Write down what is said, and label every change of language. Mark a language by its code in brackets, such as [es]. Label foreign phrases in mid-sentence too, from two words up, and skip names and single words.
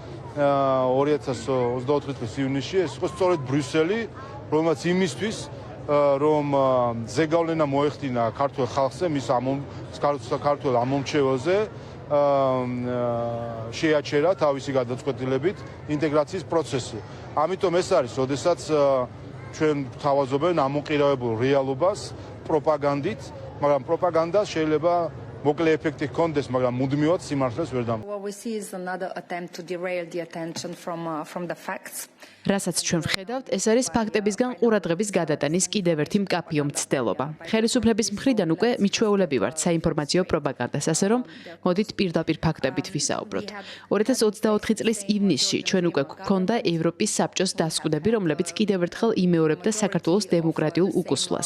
[ka] 2024 წლის ივნისში ეს იყო სწორედ ბრიუსელი, რომელმაც იმისთვის, რომ ზეგავლენა მოეხდინა ქართულ ხალხზე, მის ქართულ ამომრჩეველზე შეაჩერა თავისი გადაწყვეტილებით ინტეგრაციის პროცესი. ამიტომ ეს არის, როდესაც ჩვენ თავაზობენ ამოყირავებულ რეალობას პროპაგანდით, მაგრამ პროპაგანდა შეიძლება მოკლე ეფექტი ჰქონდეს, მაგრამ მუდმივად სიმართლეს ვერ დამკვიდრებს. [en] What we see is another attempt to derail the attention from the facts. [ka] რასაც ჩვენ ვხედავთ, ეს არის ფაქტებისგან ყურადღების გადატანის კიდევ ერთი მკაფიო მცდელობა. ხელისუფლების მხრიდან უკვე მიჩვეულები ვართ საინფორმაციო პროპაგანდას, ასე რომ მოდით პირდაპირ ფაქტებით ვისაუბროთ. 2024 წლის ივნისში ჩვენ უკვე გვქონდა ევროპის საბჭოს დასკვნები, რომლებიც კიდევ ერთხელ იმეორებდა საქართველოს დემოკრატიულ უკუსლას.